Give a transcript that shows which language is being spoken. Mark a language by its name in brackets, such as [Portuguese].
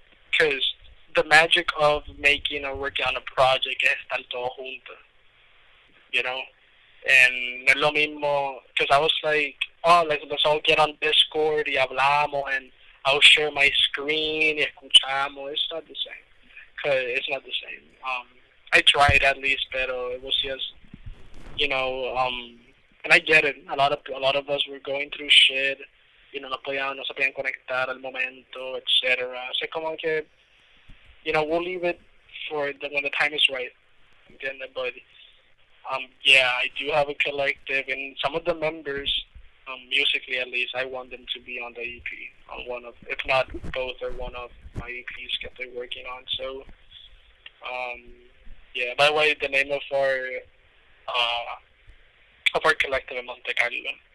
[English] Because the magic of making or working on a project es estar todo junto, And no es lo mismo, because I was like, oh, let's all get on Discord y hablamos, and I'll share my screen y escuchamos. It's not the same. Cause it's not the same. I tried at least, but it was just, and I get it. A lot of us were going through shit. [Spanish] No se podían conectar al momento, etc. [English] So como que, we'll leave it for when the time is right. But yeah, I do have a collective, and some of the members, musically at least, I want them to be on the EP, on one of, if not both or one of my EPs that they're working on. So, yeah. By the way, the name of our collective in Monte Carlo.